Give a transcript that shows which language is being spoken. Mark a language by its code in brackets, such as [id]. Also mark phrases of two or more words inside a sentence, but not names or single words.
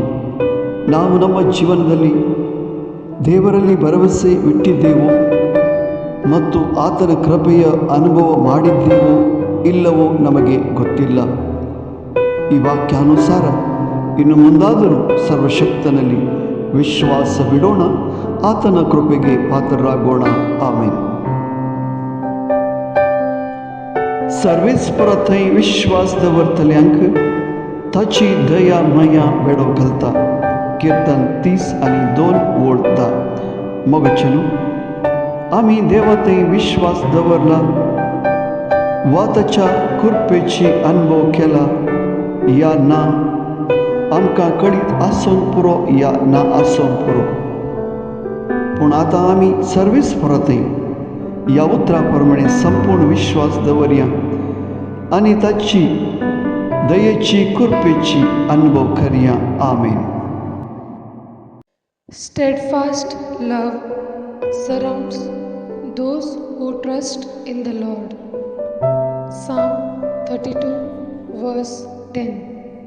[kn] ನಾವು ನಮ್ಮ ಜೀವನದಲ್ಲಿ ದೇವರಲ್ಲಿ ಭರವಸೆ ಇಟ್ಟಿದ್ದೇವೋ ಮತ್ತು ಆತನ ಕೃಪೆಯ ಅನುಭವ ಮಾಡಿದ್ದೇವೋ ಇಲ್ಲವೋ ನಮಗೆ ಗೊತ್ತಿಲ್ಲ. ಈ ವಾಕ್ಯಾನುಸಾರ ಇನ್ನು ಮುಂದಾದರೂ ಸರ್ವಶಕ್ತನಲ್ಲಿ ವಿಶ್ವಾಸವಿಡೋಣ, ಆತನ ಕೃಪೆಗೆ ಪಾತ್ರರಾಗೋಣ. ಆಮೇನ್. [kok] सर्वेस्पर थई विश्वास दवरतले अंक ताची दया माया वेडो घालता. कीर्तन 30:2 वोळता. मोगचेनु आमी देवा थंय विश्वास दवरला वा ताच्या कृपेची अनुभव केला या ना आमकां कळीत आसून पुरो या ना आसून पुरो. पूण आतां आमी सर्वेस्पर थंय या उतरा प्रमाणे संपूर्ण विश्वास दवरया आणि ताची दयेची कृपेची अनुभव करया. आमेन. [en] Steadfast love surrounds those who trust in the Lord. Psalm 32 verse 10.